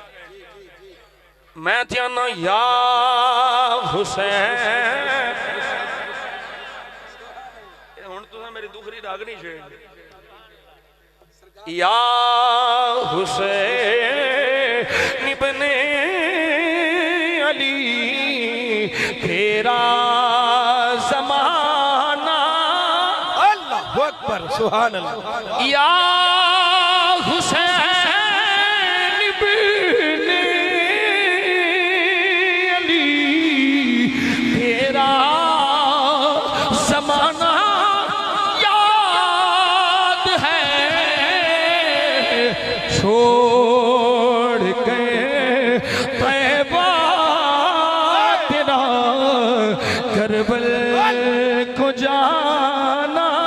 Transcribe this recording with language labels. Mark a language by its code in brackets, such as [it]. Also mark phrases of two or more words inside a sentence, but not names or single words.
[pa] میں چاہنا یا حسین، ہن تساں میری دکھڑی راگنی چھیڑ. [ur] یا حسین ابن علی تیرا زمانہ, [ar] الله أكبر، سبحان الله. [ur] یا حسین ابن علی تیرا زمانہ یاد ہے، چھوڑ کے طیبہ تیرا کربل کو جانا,